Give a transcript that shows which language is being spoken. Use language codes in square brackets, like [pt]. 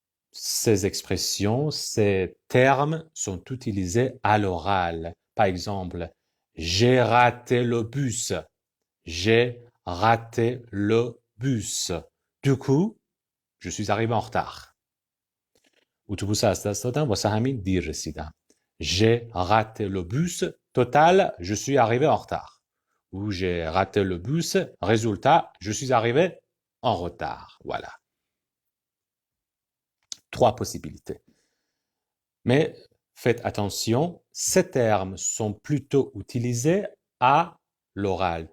[fr] Ces expressions, ces termes sont utilisés à l'oral. Par exemple, j'ai raté le bus. J'ai raté le bus. Du coup, je suis arrivé en retard. [fa] اتوبوس از دست دادم واسه همین دیر رسیدم. [fr] J'ai raté le bus. Total, je suis arrivé en retard. Ou j'ai raté le bus. Résultat, je suis arrivé en retard. Voilà. 3 possibilités. Mais faites attention, ces termes sont plutôt utilisés à l'oral.